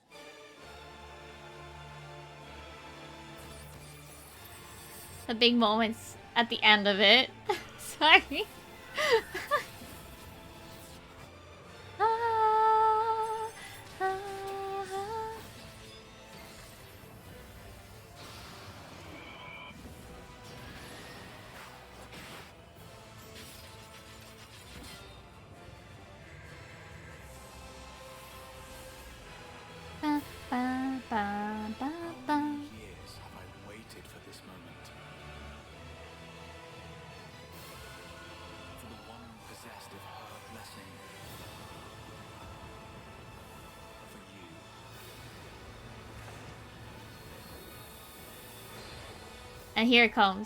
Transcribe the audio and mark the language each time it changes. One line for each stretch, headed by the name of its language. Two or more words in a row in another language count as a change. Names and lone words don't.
English: The big moments at the end of it. Sorry. Ah, ah, ah. Ba, ba, ba, ba, ba. Years have I waited for this moment. For the one possessed of her blessing. For you. And here it comes.